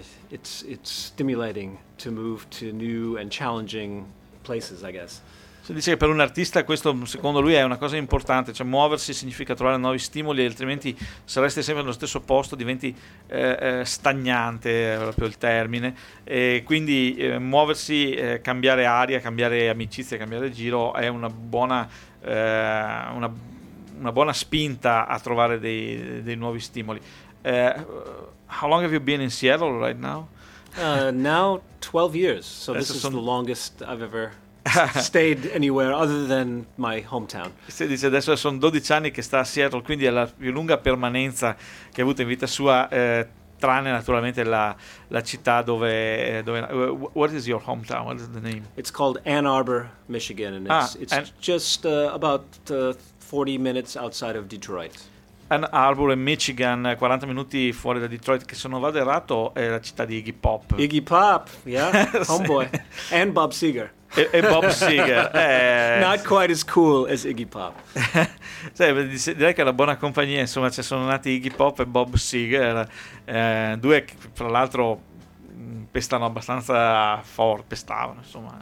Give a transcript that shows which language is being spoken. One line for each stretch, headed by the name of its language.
English: It's stimulating to move to new and challenging places, I guess.
Italian: Si dice che per un artista questo, secondo lui, è una cosa importante. Cioè, muoversi significa trovare nuovi stimoli, altrimenti se resti sempre nello stesso posto diventi stagnante, è proprio il termine. E quindi muoversi, cambiare aria, cambiare amicizia, cambiare giro è una buona spinta a trovare dei nuovi stimoli.
English: How long have you been in Seattle right now? Now 12 years, so this is the longest I've ever stayed anywhere other than my hometown.
Italian: Si dice adesso sono 12 anni che sta a Seattle, quindi è la più lunga permanenza che ha avuto in vita sua, tranne naturalamente la città dove
English: what is your hometown? What is the name? It's called Ann Arbor, Michigan, and it's just about 40 minutes outside of Detroit.
Italian: Ann Arbor in Michigan, 40 minuti fuori da Detroit, che se non vado errato è la città di Iggy Pop.
English: Iggy Pop, yeah, homeboy. And Bob Seger.
Italian: E Bob Seger.
English: Not quite as cool as Iggy Pop.
Italian: Direi che è una buona compagnia, insomma, ci sono nati Iggy Pop e Bob Seger, due che fra l'altro pestano abbastanza forte, pestavano, insomma.